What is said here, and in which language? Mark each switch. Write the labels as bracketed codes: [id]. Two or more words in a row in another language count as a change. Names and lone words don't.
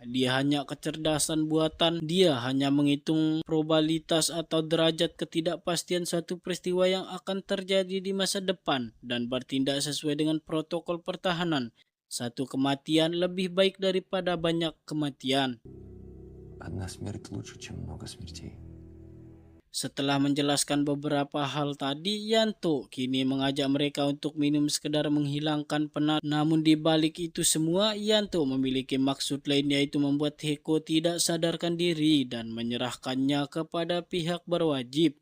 [id] Dia hanya kecerdasan buatan. Dia hanya menghitung probabilitas atau derajat ketidakpastian suatu peristiwa yang akan terjadi di masa depan dan bertindak sesuai dengan protokol pertahanan. Satu kematian lebih baik daripada banyak kematian. [ru] Одна смерть лучше, чем много смертей. [id] Setelah menjelaskan beberapa hal tadi, Yanto kini mengajak mereka untuk minum sekedar menghilangkan penat. Namun di balik itu semua, Yanto memiliki maksud lain, yaitu membuat Heko tidak sadarkan diri dan menyerahkannya kepada pihak berwajib.